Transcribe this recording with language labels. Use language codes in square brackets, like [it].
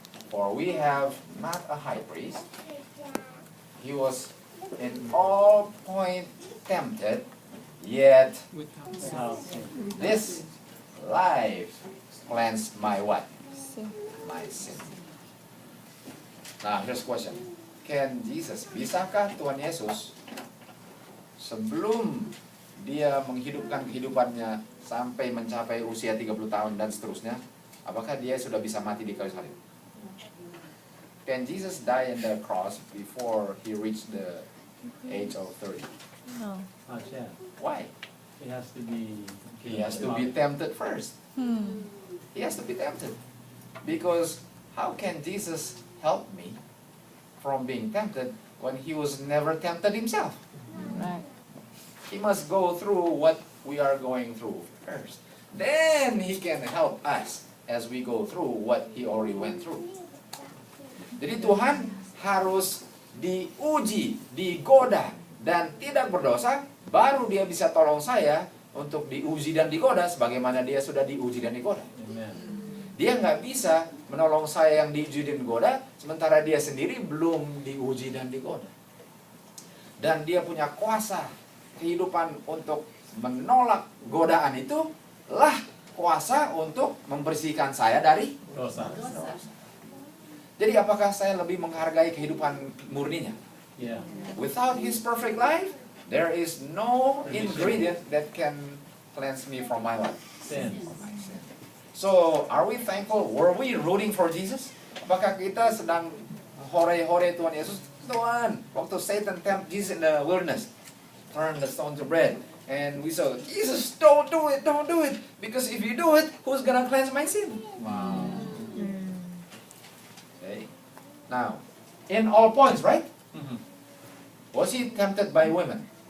[en] For we have not a high priest. He was in all point tempted, yet this life cleansed my what? Sin. My sin. Nah, here's the question. Can Jesus, [id] bisakah Tuhan Yesus sebelum dia menghidupkan kehidupannya sampai mencapai usia 30 tahun dan seterusnya, apakah dia sudah bisa mati di kayu salib? [en] Can Jesus die in the cross before he reached the age of 30? No. Not yet. Why? It has to be. He has to be tempted first. He has to be tempted. Because how can Jesus help me from being tempted when he was never tempted himself? Right. He must go through what we are going through first. Then he can help us as we go through what he already went through. [id] Jadi Tuhan harus diuji, digoda, dan tidak berdosa, baru dia bisa tolong saya untuk diuji dan digoda sebagaimana dia sudah diuji dan digoda. [en] Amen. [id] Dia nggak bisa menolong saya yang diuji dan digoda, sementara dia sendiri belum diuji dan digoda. Dan dia punya kuasa kehidupan untuk menolak godaan itu, lah kuasa untuk membersihkan saya dari Dosa. dosa. Jadi apakah saya lebih menghargai kehidupan murninya? [en] Yeah. Without his perfect life, there is no ingredient that can cleanse me from my life. Sin. My sin. So, are we thankful? Were we rooting for Jesus? [id] Apakah kita sedang hore-hore Tuhan Yesus? Tuhan, waktu [en] Satan tempt Jesus in the wilderness, turn the stone to bread. And we saw, Jesus, don't do it, because if you do it, who's gonna cleanse my sin? Wow. Okay. Now, in all points, right? Mhm. Was he tempted by women?